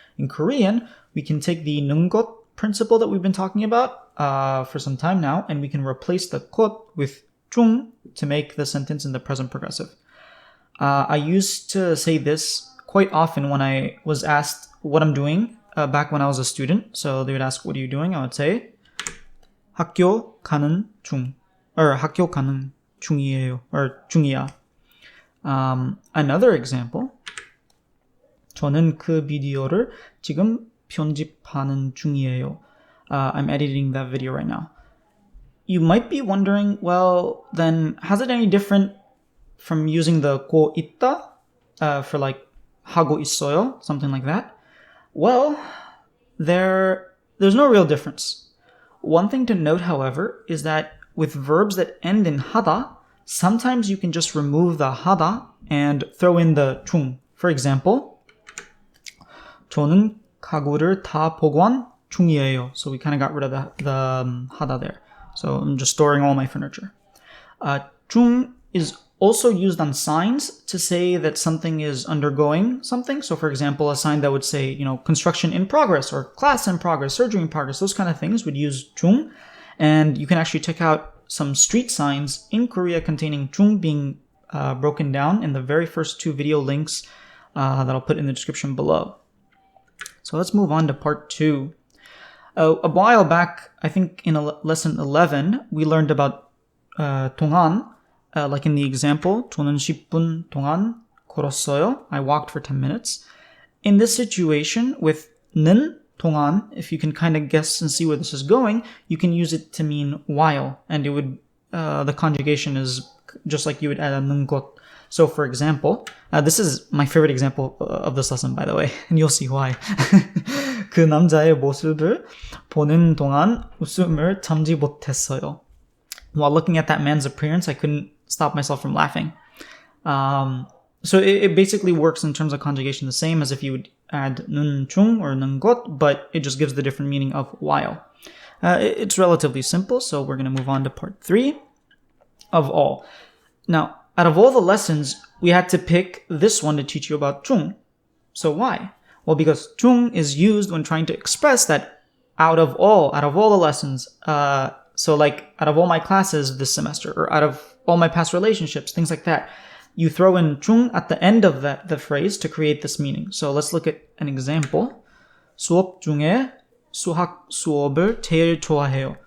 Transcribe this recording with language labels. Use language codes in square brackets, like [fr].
[en] In Korean, we can take the nungot principle that we've been talking about for some time now, and we can replace the kot with 중 to make the sentence in the present progressive. I used to say this quite often when I was asked what I'm doing back when I was a student. So they would ask, what are you doing? I would say, [ko] 학교 가는 중, [en] or [ko] 학교 가는 중이에요, [en] or [ko] 중이야. [en] Another example, [ko] 저는 그 비디오를 지금 편집하는 중이에요. [en] I'm editing that video right now. You might be wondering, well, then how's it any different from using the 고 있다 for like [ko] 하고 있어요, [en] something like that? Well, there's no real difference. One thing to note, however, is that with verbs that end in 하다, sometimes you can just remove the 하다 and throw in the 중. For example, [ko] 저는 가구를 다 보관 중이에요. [en] So we kind of got rid of the 하다 there. So I'm just storing all my furniture. 중 is also used on signs to say that something is undergoing something. So for example, a sign that would say, construction in progress or class in progress, surgery in progress, those kind of things would use 중. And you can actually check out some street signs in Korea containing 중 being broken down in the very first 2 video links that I'll put in the description below. So let's move on to part 2. A while back, I think in lesson 11, we learned about 동안, like in the example, [ko] 저는 10분 동안 걸었어요. [en] I walked for 10 minutes. In this situation, with 는, 동안, if you can kind of guess and see where this is going, you can use it to mean while, and it would, the conjugation is just like you would add a 능것. So for example, this is my favorite example of this lesson, by the way, and you'll see why. [ko] 그 남자의 모습을 보는 동안 웃음을 참지 못했어요. [en] While looking at that man's appearance, I couldn't stop myself from laughing. So it basically works in terms of conjugation the same as if you would add nun 중 or 능것, but it just gives the different meaning of while. It's relatively simple, so we're going to move on to part 3 of all. Now, out of all the lessons, we had to pick this one to teach you about 중. So why? Well, because 중 is used when trying to express that out of all the lessons, so like out of all my classes this semester, or out of all my past relationships, things like that, you throw in 중 at the end of the phrase to create this meaning. So let's look at an example. [ko] 수업 중에 수학 수업을 제일 좋아해요.